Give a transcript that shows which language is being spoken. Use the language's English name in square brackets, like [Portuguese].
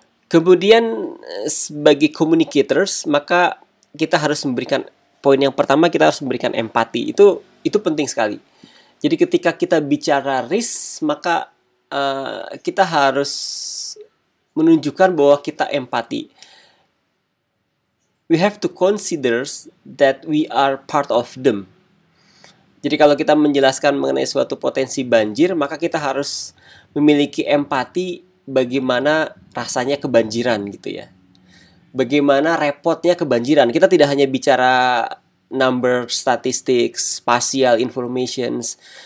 [Indonesian] Kemudian sebagai communicators, maka kita harus memberikan, poin yang pertama kita harus memberikan empati. Itu penting sekali. Jadi ketika kita bicara risk, maka kita harus menunjukkan bahwa kita empati. [English] We have to consider that we are part of them. [Indonesian] Jadi kalau kita menjelaskan mengenai suatu potensi banjir, maka kita harus memiliki empati bagaimana rasanya kebanjiran gitu ya. Bagaimana repotnya kebanjiran. Kita tidak hanya bicara number, statistics, spatial informations.